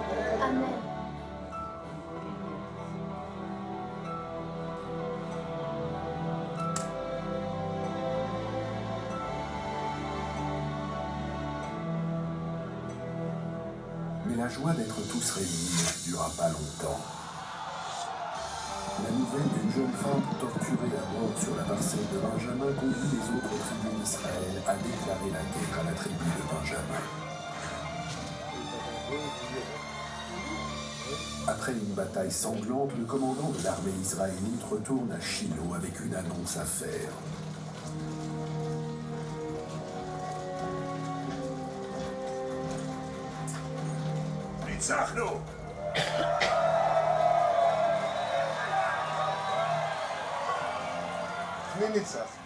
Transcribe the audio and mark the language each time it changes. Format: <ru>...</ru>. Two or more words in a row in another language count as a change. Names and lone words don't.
<he>אמן.</he> <fr>Mais la joie d'être tous réunis ne dura pas longtemps. La nouvelle d'une jeune femme torturée à mort sur la parcelle de Benjamin conduit les autres tribus d'Israël à déclarer la guerre à la tribu de Benjamin. Après une bataille sanglante, le commandant de l'armée israélite retourne à Shiloh avec une annonce à faire.</fr> <he>ניצחנו! מי ניצח?</he>